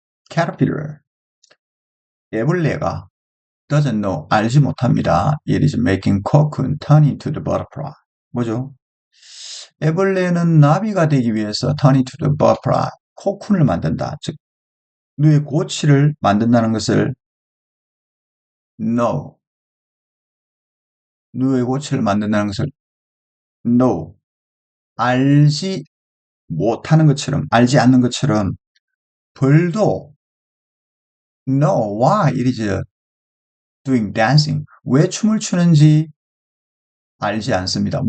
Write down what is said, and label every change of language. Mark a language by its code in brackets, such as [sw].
[ko] Caterpillar, 애벌레가 [en] doesn't know, [ko] 알지 못합니다. [en] It is making cocoon turn into the butterfly. [ko] 뭐죠? 애벌레는 나비가 되기 위해서 [en] turn into the butterfly, [ko] 코쿤을 만든다. 즉, 뇌의 고치를 만든다는 것을 know, 뇌의 고치를 만든다는 것을 know, 알지 못하는 것처럼, 알지 않는 것처럼 벌도 [en] know why it is doing dancing, [ko] 왜 춤을 추는지 알지 않습니다.